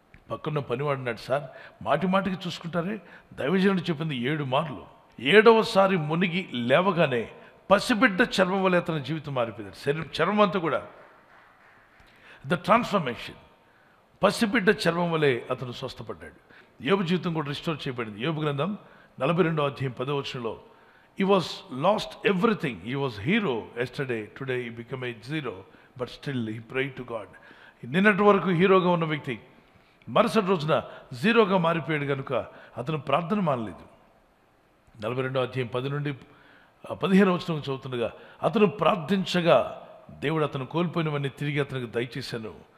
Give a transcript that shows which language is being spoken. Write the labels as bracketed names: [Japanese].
[Telugu] పక్కన పనివాడినాడు, సార్ మాటి మాటికి చూసుకుంటారే, దైవజనుడు చెప్పింది 7 మార్లు. 7వసారి మునిగి లేవగానే పసిబిడ్డ చర్మం వల్ల అతని జీవితం మారిపోయింది. శరీరం చర్మం అంతా కూడా ద ట్రాన్స్ఫర్మేషన్. పసిబిడ్డ చర్మం వల్లే అతను స్వస్థపడ్డాడు. యోబు జీవితం కూడా రిస్టోర్ చేయబడింది. యోబు గ్రంథం 42వ అధ్యాయం 10వ వచనంలో [English] he was lost everything, he was hero yesterday, today he became a zero, but still he prayed to God. [Telugu] నిన్నటి వరకు హీరోగా ఉన్న వ్యక్తి మరుసటి రోజున జీరోగా మారిపోయాడు కనుక అతను ప్రార్థన మానలేదు. 42వ అధ్యాయం 10 నుండి 15వ వచనం చదువుతుండగా అతను ప్రార్థించగా దేవుడు అతను కోల్పోయినవన్నీ తిరిగి అతనికి దయచేశాను.